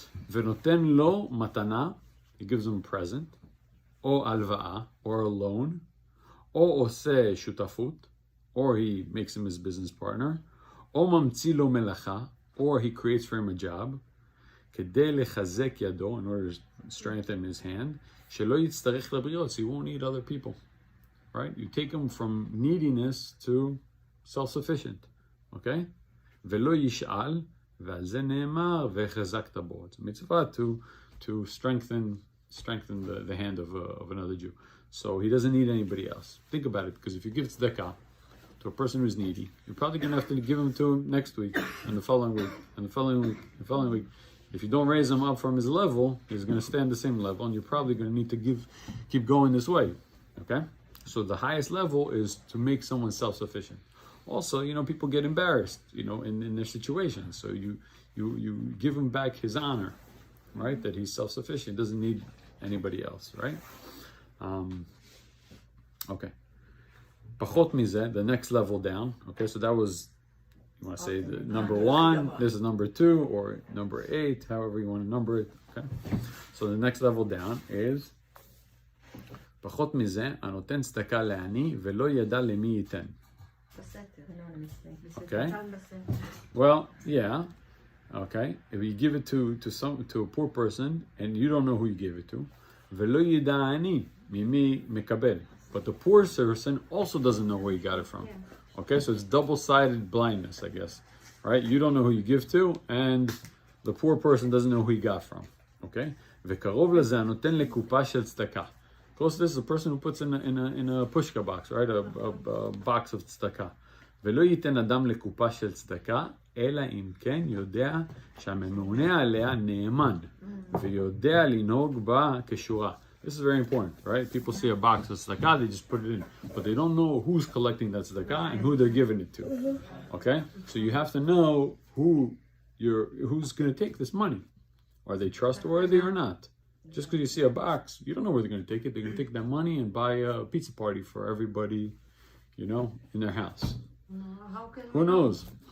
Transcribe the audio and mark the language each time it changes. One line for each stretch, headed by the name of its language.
Hebrew: ונותן לו מתנה,
English: he gives him a present,
Hebrew: או הלוואה,
English: or a loan,
Hebrew: או עושה שותפות,
English: or he makes him his business partner,
Hebrew: או ממציא לו מלאכה,
English: or he creates for him a job,
Hebrew: כדי לחזק ידו,
English: in order to strengthen his hand,
Hebrew: שלא יצטרך לבריות,
English: so he won't need other people. Right? You take him from neediness to self-sufficient. Okay?
Hebrew: ולא ישאל, ועל זה נאמר, וחזקת בו.
English: It's a mitzvah to strengthen the hand of another Jew. So he doesn't need anybody else. Think about it, because if you give tzedakah to a person who's needy, you're probably going to have to give him to him next week, and the following week, and the following week, and the following week. If you don't raise him up from his level, he's going to stay on the same level, and you're probably going to need to keep going this way. Okay? So the highest level is to make someone self-sufficient. Also, people get embarrassed, in their situations. So you give him back his honor, right? That he's self-sufficient, doesn't need anybody else, right? Okay.
Hebrew: פחות מזה,
English: the next level down. Okay, so that was, you want to say the number 1, this is number 2, or number 8, however you want to number it. Okay, so the next level down is
Hebrew: פחות מזה, הנותן צדקה לעני ולא ידע למי ייתן.
English: Okay. Well, yeah. Okay. If you give it to a poor person and you don't know who you gave it to,
Hebrew: ולא ידע עני ממי מקבל.
English: But the poor person also doesn't know where you got it from. Okay, so it's double-sided blindness, I guess. Right? You don't know who you give to, and the poor person doesn't know who he got from. Okay?
Hebrew: וקרוב לזה הנותן לקופה של צדקה.
English: Close to this is a person who puts in a pushka box, right? A box of tzedakah.
Hebrew: ולא ייתן אדם לקופה של צדקה, אלא אם כן יודע שהממונה עליה נאמן, ויודע לנהוג בה כשורה.
English: This is very important, right? People see a box of tzedakah, they just put it in, but they don't know who's collecting that tzedakah and who they're giving it to. Okay? So you have to know who's going to take this money. Are they trustworthy or not? Just because you see a box, you don't know where they're going to take it. They're going to take that money and buy a pizza party for everybody, in their house. Who knows?